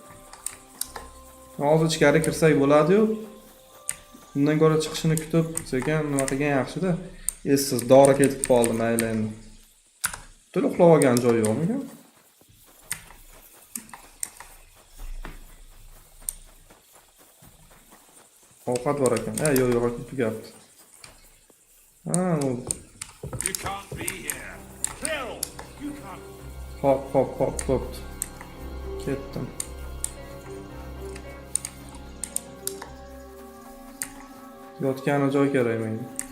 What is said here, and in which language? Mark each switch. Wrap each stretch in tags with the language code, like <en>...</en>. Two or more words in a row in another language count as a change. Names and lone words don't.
<uz>Hozir ichkari kirsak bo'ladi-yu. Undan ko'ra chiqishini kutib, sekin nima qilgan yaxshi-da. Essiz dori ketib qoldi mayli endi. To'la uxlab olgan joyi yo'qmi? Ovqat bor ekan. Yo'q, tugabdi.</uz> <en>You can't be here. Kill. You can't.</en> <uz>Hop. Ketdim. Yotgan joy kerak menga.</uz>